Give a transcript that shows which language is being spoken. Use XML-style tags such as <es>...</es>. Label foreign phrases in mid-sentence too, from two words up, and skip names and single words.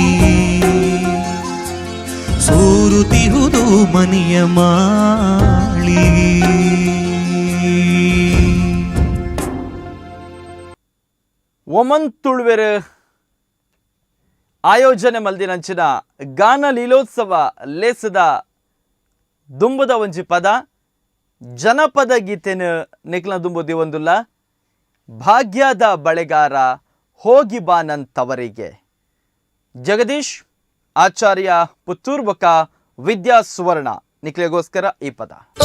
<kn>ಸೋರುತ್ತಿಹುದು ಮನೆಯ ಮಾಳಿಗೆ.</kn> <tcy>ಒಮನ್ ತುಳುವೆರ ಆಯೋಜನೆ ಮಲ್ದಿನಂಚಿನ ಗಾನ ಲೀಲೋತ್ಸವ ಲೇಸದ ದುಂಬುದ ಒಂಜಿ ಪದ ಜನಪದ ಗೀತೆನ ನಿಕ್ಲ ದುಂಬುದಿ ಒಂದುಲ್ಲ.</tcy> <kn>ಭಾಗ್ಯದ ಬಳೆಗಾರ ಹೋಗಿ ಬಾನಂತವರಿಗೆ.</kn> <tcy>ಜಗದೀಶ್ ಆಚಾರ್ಯ ಪುತ್ತೂರ್ ಬೊಕ್ಕ ವಿದ್ಯಾ ಸುವರ್ಣ ನಿಕ್ಲೆಗೋಸ್ಕರ ಈ ಪದ.</tcy>